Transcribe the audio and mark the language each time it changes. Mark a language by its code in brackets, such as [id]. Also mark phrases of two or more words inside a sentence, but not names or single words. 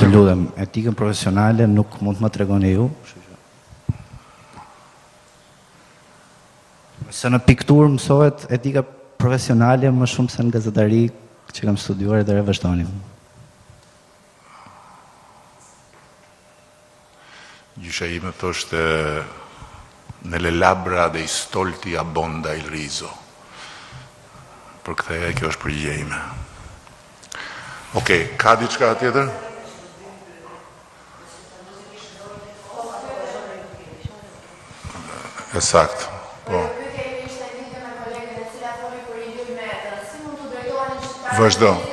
[sq] Të lutem, etikën profesionale nuk mund të më tregoni ju. Se në pikturë mësohet etika profesionale më shumë se në gazetari që kam studiuar dhe revështoni. Gjysha ime thoshte [it] nelle labbra dei stolti abbonda il riso. [sq] Për këtë kjo është përgjigja ime. Okej, ka diçka tjetër? Ësakt. Po. Vazhdo.